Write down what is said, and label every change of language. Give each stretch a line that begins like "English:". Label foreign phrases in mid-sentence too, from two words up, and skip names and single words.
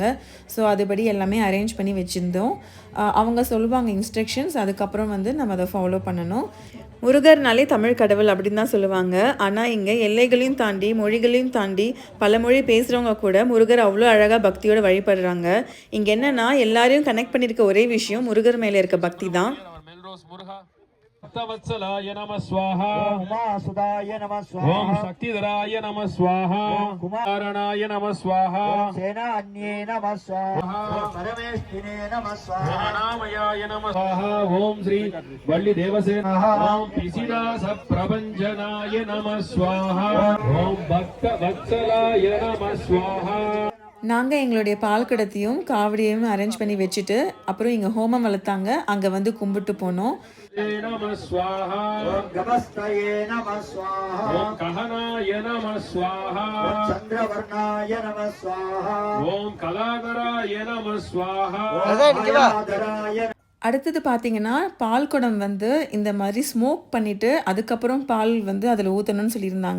Tamil: ஸோ அதுபடி எல்லாமே அரேஞ்ச் பண்ணி வச்சுருந்தோம். அவங்க சொல்லுவாங்க இன்ஸ்ட்ரக்ஷன்ஸ், அதுக்கப்புறம் வந்து நம்ம அதை ஃபாலோ பண்ணணும். முருகர்னாலே தமிழ் கடவுள் அப்படின்னு தான் சொல்லுவாங்க. ஆனால் இங்கே எல்லைகளையும் தாண்டி மொழிகளையும் தாண்டி பல மொழி பேசுகிறவங்க கூட முருகர் அவ்வளோ அழகாக பக்தியோடு வழிபடுறாங்க. இங்கே என்னென்னா எல்லாரையும் கனெக்ட் பண்ணியிருக்க ஒரே விஷயம் முருகர் மேலே இருக்க பக்தி தான்.
Sanskrit: भक्तवत्सलाय नमः स्वाहा उमासुदाय नमः स्वाहा ओम शक्तिधराय नमः स्वाहा कुमारणाय नमः स्वाहा सेनान्ये नमः स्वाहा परमेष्ठिने नमः स्वाहा नामयाय नमः स्वाहा ओम श्री वल्ली देवसेना ओम पिसिदास प्रभंजनाय नमः स्वाहा ओम भक्तवत्सलाय नमः स्वाहा.
Tamil: நாங்கள் எங்களுடைய பால் கடத்தையும் காவடியையும் அரேஞ்ச் பண்ணி வச்சுட்டு அப்புறம் இங்கே ஹோமம் வளர்த்தாங்க. அங்கே வந்து கும்பிட்டு போனோம். அடுத்தது பார்த்தீங்கன்னா பால் குடம் வந்து இந்த மாதிரி ஸ்மோக் பண்ணிவிட்டு அதுக்கப்புறம் பால் வந்து அதில் ஊற்றணும்னு சொல்லியிருந்தாங்க.